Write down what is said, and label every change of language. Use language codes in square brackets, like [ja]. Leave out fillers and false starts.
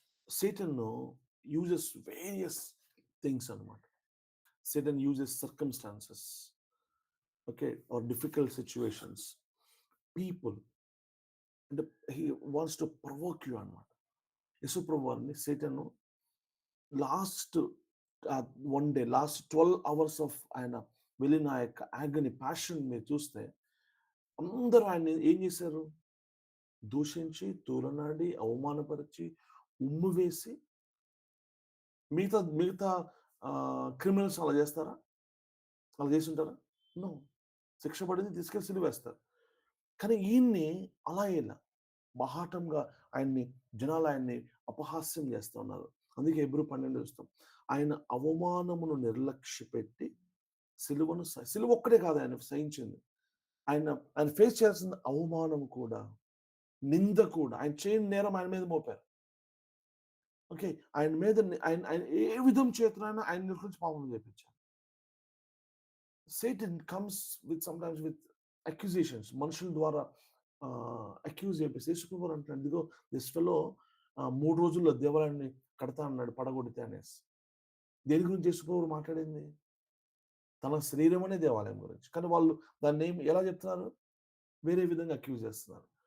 [en] Satan uses various things [te] అన్నమాట. [en] Satan uses circumstances, okay, or difficult situations, people, and he wants to provoke you [te] అన్నమాట. యేసుప్రభు వారిని Satan [en] last one day, last 12 hours of [te] ఆయన వెళ్ళిన ఆ యొక్క ఆగని ప్యాషన్ మీరు చూస్తే అందరూ ఆయన్ని ఏం చేశారు? దూషించి, తూలనాడి, అవమానపరిచి, ఉమ్ము వేసి, మిగతా మిగతా క్రిమినల్స్ అలా చేస్తారా? అలా చేసి ఉంటారా? నో. శిక్ష పడింది, తీసుకెళ్ళి సిలువేస్తారు. కానీ ఈయన్ని అలా ఇలా బాహాటంగా జనాలు ఆయన్ని అపహాస్యం చేస్తూ ఉన్నారు. అందుకే హెబ్రీ 12 చూస్తాం. ఆయన అవమానమును నిర్లక్ష్యపెట్టి సిలువ ఒక్కటే కాదు ఆయన సహించింది. ఆయన ఆయన ఫేస్ చేయాల్సిన అవమానం కూడా, నింద కూడా, ఆయన చేయని నేరం ఆయన మీద మోపారు. ఓకే, ఆయన మీద ఆయన ఆయన ఏ విధం చేతనైనా ఆయన గురించి పాపం చేపించారు. [en] Satan comes with sometimes with accusations. [te] మనుషుల ద్వారా అక్యూజ్ చేపిస్తే యేసుప్రభు అంటున్నాడు, ఇదిగో [en] this fellow [te] 3 రోజుల్లో దేవాలయాన్ని కడతా అన్నాడు పడగొడితే అనేసి. దేని గురించి యేసుప్రభు మాట్లాడింది? తన శరీరం అనే దేవాలయం గురించి. కానీ వాళ్ళు దాన్ని ఎలా చెప్తున్నారు? వేరే విధంగా అక్యూజ్ చేస్తున్నారు.